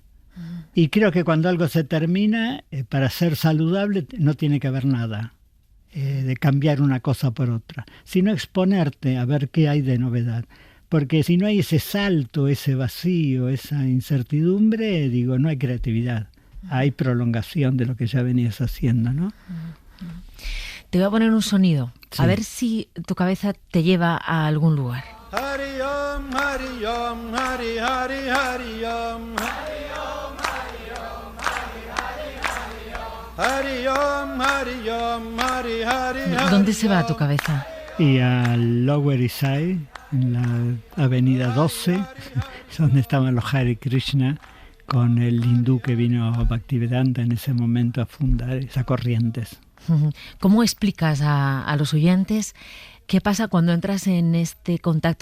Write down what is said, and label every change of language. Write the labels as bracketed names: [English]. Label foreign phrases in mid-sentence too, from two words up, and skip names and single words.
[Spanish] Y creo que cuando algo se termina, para ser saludable no tiene que haber nada de cambiar una cosa por otra, sino exponerte a ver qué hay de novedad. Porque si no hay ese salto, ese vacío, esa incertidumbre, no hay creatividad. Hay prolongación de lo que ya venías haciendo, ¿no? Te voy a poner un sonido, a ver si tu cabeza te lleva a algún lugar. [Sanskrit] Hari Om, Hari Om, Hari Hari Hari Om, Hari Om, Hari Om, Hari Hari Hari Om, Hari Om, Hari Om, Hari Hari Hari. [Spanish] ¿Dónde se va tu cabeza? Y al Lower East Side, en la avenida 12, donde estaban los Hare Krishna, con el hindú que vino Bhaktivedanta en ese momento a fundar esas corrientes. ¿Cómo explicas a los oyentes qué pasa cuando entras en este contacto?